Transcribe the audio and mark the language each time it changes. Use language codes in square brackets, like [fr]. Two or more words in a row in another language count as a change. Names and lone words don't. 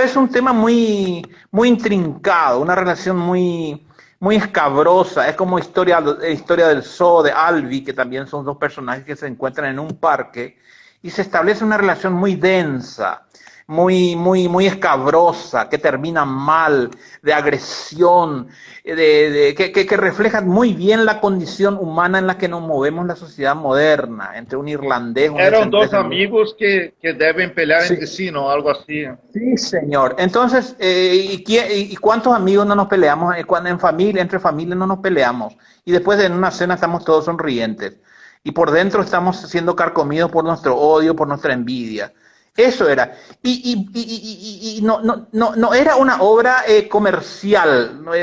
[es] es un tema muy intrincado, una relación muy escabrosa, es como historia del zoo, de Albi, que también son dos personajes que se encuentran en un parque, y se establece una relación muy densa, muy escabrosa, que termina mal, de agresión, que refleja muy bien la condición humana en la que nos movemos en la sociedad moderna, entre un irlandés, un [pt] Eram dois [es] descendiente. [pt] amigos que devem pelear [es] Sí, [pt] entre si, não? Algo assim. [es] sí, señor. Entonces, ¿y cuántos amigos no nos peleamos? Cuando entre familia no nos peleamos. Y después en una cena estamos todos sonrientes. Y por dentro estamos siendo carcomidos por nuestro odio, por nuestra envidia. Eso era. Y no era una obra comercial, ¿no?